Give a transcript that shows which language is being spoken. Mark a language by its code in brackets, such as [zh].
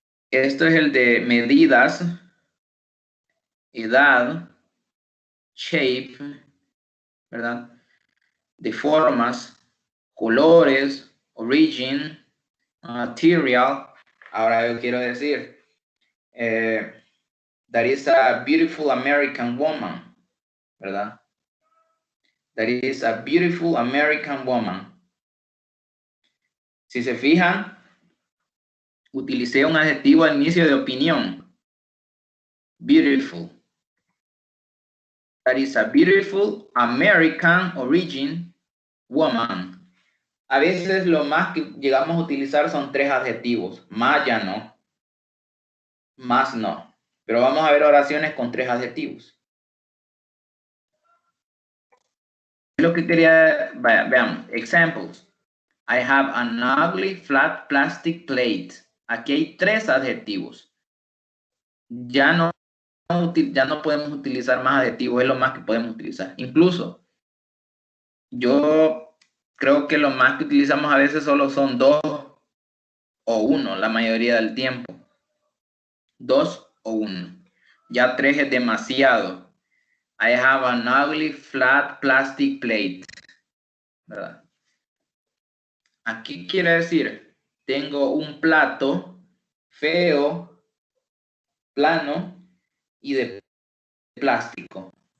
[es] Esto es el de medidas, edad, shape, ¿verdad? De formas, colores, origin, material. Ahora yo quiero decir, [en] that is a beautiful American woman, [es] ¿verdad? [en] That is a beautiful American woman. [es] Si se fijan, utilicé un adjetivo al inicio de opinión. [en] Beautiful. That is a beautiful American origin woman. [es] A veces lo más que llegamos a utilizar son 3 adjetivos. Más ya no. Más no. Pero vamos a ver oraciones con 3 adjetivos. Lo que quería, veamos, examples. [en] I have an ugly flat plastic plate. [es] Aquí hay 3 adjetivos. Ya no podemos utilizar más adjetivos, es lo más que podemos utilizar. Incluso, yo creo que lo más que utilizamos a veces solo son 2 o 1 la mayoría del tiempo. 2 o 1. Ya 3 es demasiado. [en] I have an ugly flat plastic plate. [es] ¿Verdad? Aquí quiere decir, tengo un plato feo, plano y de plástico.